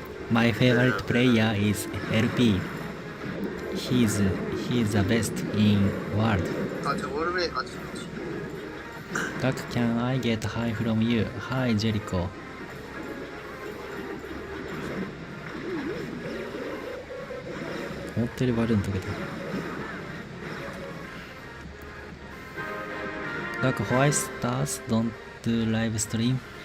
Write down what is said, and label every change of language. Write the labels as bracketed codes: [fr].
[en] My favorite player is LP. He's the best in world. [ja] あ、じゃあウォールブレイカーちょっと [en] Gak, can I get high from you? Hi, Jericho. [ja] 思ったよりバルーン溶けた。 [en] Gak, why stars don't do live stream?